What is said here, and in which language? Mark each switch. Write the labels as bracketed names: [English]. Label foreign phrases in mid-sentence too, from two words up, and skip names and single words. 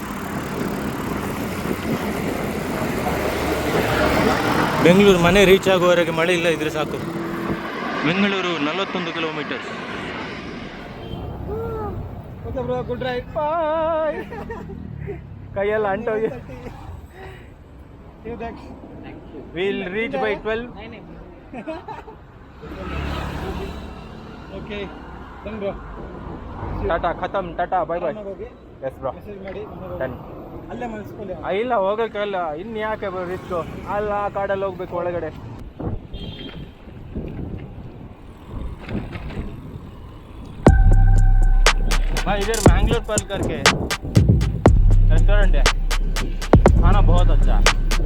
[Kannada] ಬೆಂಗಳೂರು ಮನೆ ರೀಚ್ ಆಗುವವರೆಗೆ ಮಳೆ ಇಲ್ಲ ಇದ್ರೆ ಸಾಕು. ಬೆಂಗಳೂರು 41 ಕಿಲೋಮೀಟರ್ಸ್. [English] good ride. [Kannada] ಕೈಯೆಲ್ಲ ಅಂಟೋಗಿ. [English] We'll reach by 12. Okay, done bro. Tata, khatam, Tata, bye bye. Yes bro. Done. [Kannada] ಅಲ್ಲೇ ಮನಸ್ಕೊಳ್ಳಿ. ಇಲ್ಲ ಹೋಗೋಕ್ಕಲ್ಲ, ಇನ್ನು ಯಾಕೆ ರಿಸ್ಕು? ಅಲ್ಲ ಆ ಕಾಡಲ್ಲಿ ಹೋಗ್ಬೇಕು ಒಳಗಡೆ. [Hindi] भाई इधर मैंगलोर पर्ल करके रेस्टोरेंट है, खाना बहुत अच्छा है.